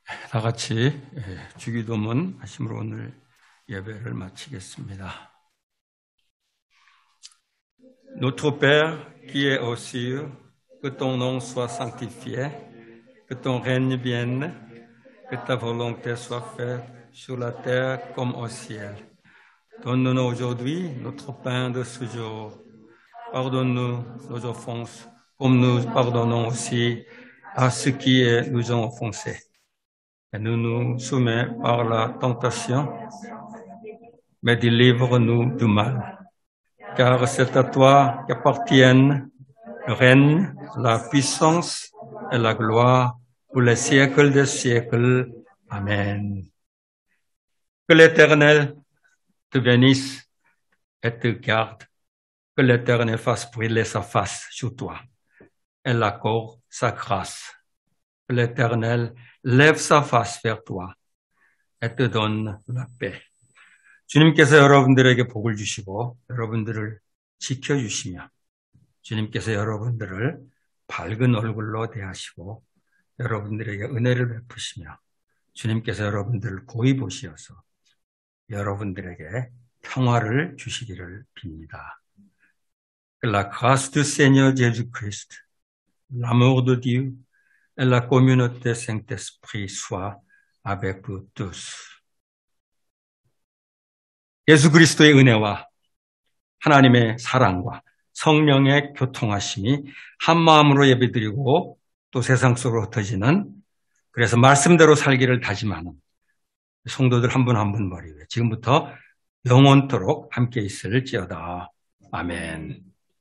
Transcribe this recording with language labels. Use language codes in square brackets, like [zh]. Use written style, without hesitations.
[ko] 다 같이 주기도문 하심으로 오늘 예배를 마치겠습니다. [fr] Notre Père qui es aux cieux, que ton nom soit sanctifié, que ton règne vienne, que ta volonté soit faite sur la terre comme au ciel. Donne-nous aujourd'hui notre pain de ce jour. Pardonne-nous nos offenses, comme nous pardonnons aussi à ceux qui nous ont offensés. Et ne nous soumets par la tentation, mais délivre-nous du mal. Car c'est à toi qu'appartiennent le règne, la puissance et la gloire pour les siècles des siècles. Amen. Que l'Éternel te bénisse et te garde. Que l'Éternel fasse briller sa face sur toi et l'accorde sa grâce. Que l'Éternel lève sa face vers toi et te donne la paix. [ko] 주님께서 여러분들에게 복을 주시고 여러분들을 지켜주시며 주님께서 여러분들을 밝은 얼굴로 대하시고 여러분들에게 은혜를 베푸시며 주님께서 여러분들을 고이 보시어서 여러분들에게 평화를 주시기를 빕니다. [fr] Que la grâce du Seigneur Jésus-Christ, l'amour de Dieu et la communauté Saint-Esprit soient avec vous tous. [ko] 예수 그리스도의 은혜와 하나님의 사랑과 성령의 교통하심이 한 마음으로 예배드리고 또 세상 속으로 흩어지는 그래서 말씀대로 살기를 다짐하는 성도들 한 분 한 분 머리 위에 지금부터 영원토록 함께 있을지어다. 아멘.